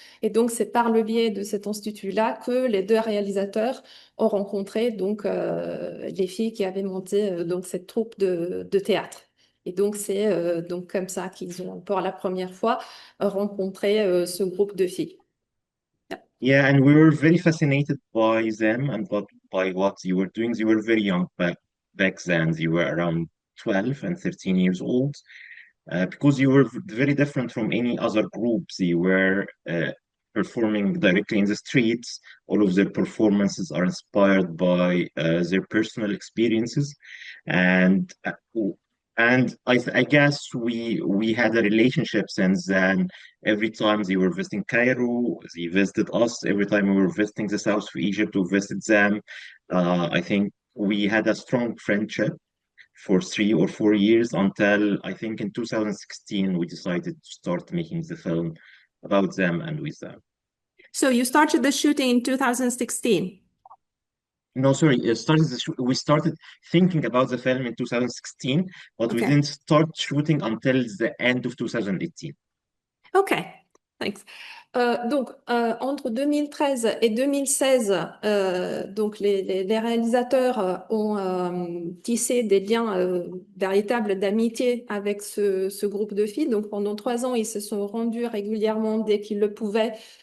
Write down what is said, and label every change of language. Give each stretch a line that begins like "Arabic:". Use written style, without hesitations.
French: Et donc, c'est par le biais de cet institut-là que les deux réalisateurs ont rencontré donc, les filles qui avaient monté donc, cette troupe de théâtre. Et donc, c'est donc comme ça qu'ils ont, pour la première fois, rencontré ce groupe de filles.
English: Yeah, and we were very fascinated by them and by what you were doing. You were very young back then. You were around 12 and 13 years old. Because you were very different from any other groups. You were performing directly in the streets. All of their performances are inspired by their personal experiences, and I guess we had a relationship since then. Every time they were visiting Cairo, they visited us. Every time we were visiting the south of Egypt, we visited them. I think we had a strong friendship for 3 or 4 years until I think in 2016 we decided to start making the film about them and with them. So you started the shooting in 2016. No, sorry, we started thinking about the film in 2016, but we Okay. didn't start shooting until the end of 2018. OK, thanks.
French: Donc, entre 2013 et 2016, donc les réalisateurs ont tissé des liens véritables d'amitié avec ce groupe de filles. Donc, pendant 3 ans, ils se sont rendus régulièrement dès qu'ils le pouvaient.